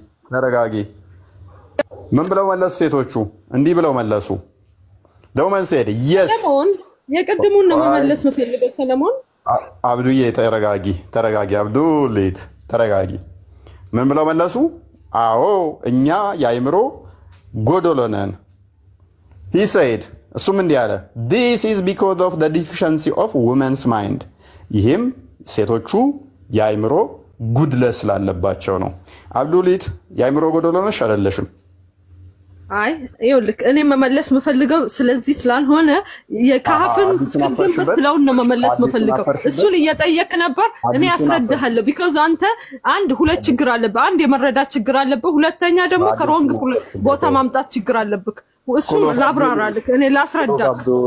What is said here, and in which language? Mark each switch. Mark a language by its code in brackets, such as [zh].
[am] ተረጋጊ። ምን ብለው መለሱ ሴቶቹ? እንዲህ ብለው መለሱ። [en] ደውመን ሰይድ yes [am] የቅድሙን ነው መመለስ የምፈልገው። ሰለሞን አብዱዬ ተረጋጊ። አብዱሌት ተረጋጊ። ምን ብለው መለሱ? አዎ እኛ የአእምሮ ጎዶሎ ነን። [en] he said [am] እሱም እንዲህ አለ [en] this is because of the deficiency of women's mind [am] ይህም ሴቶቹ የአይምሮ ጉድለት ስላለባቸው ነው። አብዱሊት የአይምሮ ጎደሎ ነሽ አይደለሽም? አይ ይኸውልህ እኔ መመለስ የምፈልገው ስለዚህ ስላልሆነ የካህፍን ስክሪን ብትለውን ነው መመለስ የምፈልገው። እሱን እየጠየቅ ነበር እኔ ያስረዳሃለሁ። ቢኮዝ አንተ አንድ ሁለት ችግር አለብህ። አንድ የመረዳት ችግር አለብህ፣ ሁለተኛ ደግሞ ከሮንግ ቦታ ማምጣት ችግር አለብህ። እሱን ላብራራልህ እኔ ላስረዳክ።